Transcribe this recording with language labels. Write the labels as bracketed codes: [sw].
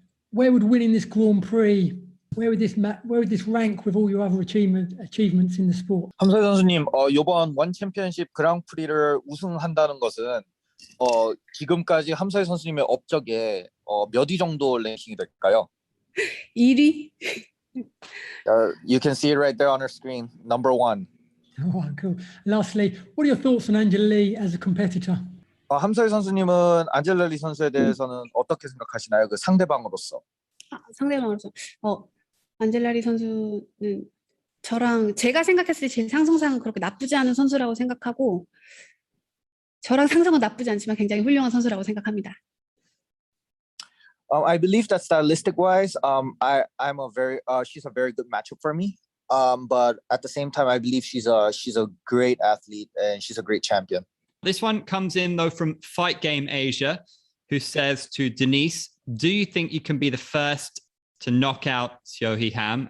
[en] Where would winning this Grand Prix, where would this rank with all your other achievements in the sport? [ko] 함서희 선수님, 이번 원 챔피언십 그랑프리를 우승한다는 것은 지금까지 함서희 선수님의 업적에 몇 위 정도 랭킹이 될까요? 1위? [en] You can see it right there on our screen. #1. Oh, cool. Lastly, what are your thoughts on Angela Lee as a competitor? [ko] 함서희 선수님은 안젤라 리 선수에 대해서는 어떻게 생각하시나요? 그 상대방으로서. 상대방으로서. 안젤라 리 선수는 제가 생각했을 때 제 상성상은 그렇게 나쁘지 않은 선수라고 생각하고 저랑 상성은 나쁘지 않지만 굉장히 훌륭한 선수라고 생각합니다. [en] I believe that stylistic wise, she's a very good matchup for me. But at the same time, I believe she's a great athlete and she's a great champion. This one comes in though from Fight Game Asia, who says to Denise, do you think you can be the first to knock out Seo Hee Ham?